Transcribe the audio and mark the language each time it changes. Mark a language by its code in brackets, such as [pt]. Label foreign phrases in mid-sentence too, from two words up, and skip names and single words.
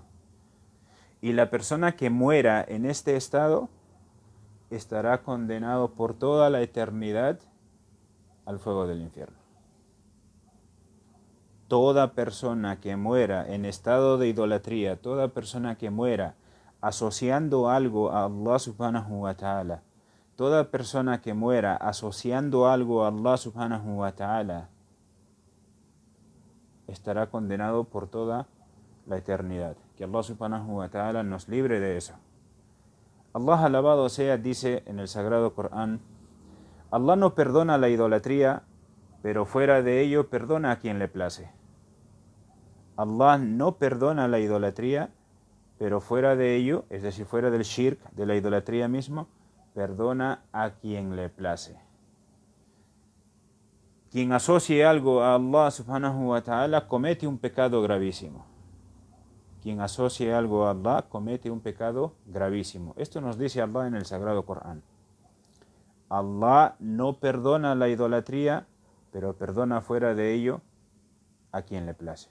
[es] Y la persona que muera en este estado estará condenado por toda la eternidad al fuego del infierno. Toda persona que muera en estado de idolatría, toda persona que muera asociando algo a Allah [ar] سبحانه وتعالى, [es] toda persona que muera asociando algo a Allah [ar] سبحانه وتعالى, [es] estará condenado por toda la eternidad. Que Allah [ar] سبحانه وتعالى [es] nos libre de eso. Allah alabado sea dice en el Sagrado Corán: Allah no perdona la idolatría, pero fuera de ello perdona a quien le place. Allah no perdona la idolatría, pero fuera de ello, es decir, fuera del shirk, de la idolatría mismo, perdona a quien le place. Quien asocie algo a Allah [ar] سبحانه وتعالى [es] comete un pecado gravísimo. Quien asocie algo a Allah comete un pecado gravísimo. Esto nos dice Allah en el Sagrado Corán. Allah no perdona la idolatría, pero perdona fuera de ello a quien le place.